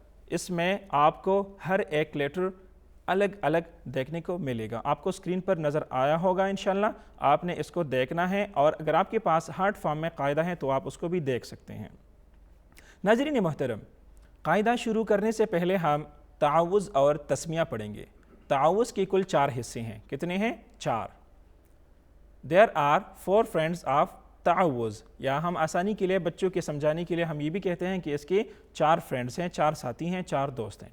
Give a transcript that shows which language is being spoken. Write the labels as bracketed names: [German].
[Urdu] اس میں آپ کو ہر ایک لیٹر الگ الگ دیکھنے کو ملے گا۔ آپ کو اسکرین پر نظر آیا ہوگا انشاءاللہ، آپ نے اس کو دیکھنا ہے، اور اگر آپ کے پاس ہارڈ فارم میں قاعدہ ہے تو آپ اس کو بھی دیکھ سکتے ہیں۔ ناظرین محترم، قاعدہ شروع کرنے سے پہلے ہم تعوض اور تسمیہ پڑھیں گے۔ تعوض کے کل 4 حصے ہیں۔ کتنے ہیں؟ 4۔ [English] there are 4 friends of تعوذ. [Urdu] یا ہم آسانی کے لیے بچوں کے سمجھانے کے لیے ہم یہ بھی کہتے ہیں کہ اس کے 4 فرینڈس ہیں, 4 ساتھی ہیں, 4 دوست ہیں.